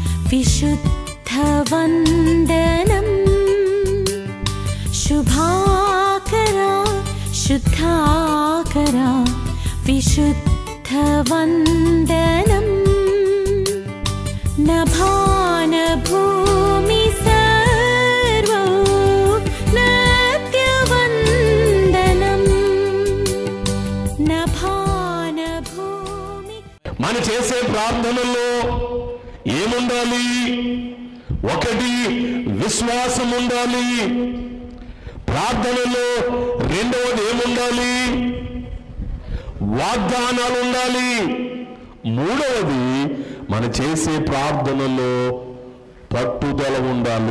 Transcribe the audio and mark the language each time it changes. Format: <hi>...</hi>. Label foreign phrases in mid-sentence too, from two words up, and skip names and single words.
<sa>विशुद्धवन्दनं शुभाकरा शुद्धाकरा विशुद्धवन्दनं नभानभूमि सर्वो नत्यवन्दनं नभानभूमि।</sa> <te>మన చేసే ప్రార్థనలో ఏముండాలి? ఒకటి విశ్వాసం ఉండాలి. ప్రార్థనలో రెండవది ఏముండాలి? వాగ్దానాలు ఉండాలి. మూడవది మన చేసే ప్రార్థనలో పట్టుదల ఉండాలి.</te>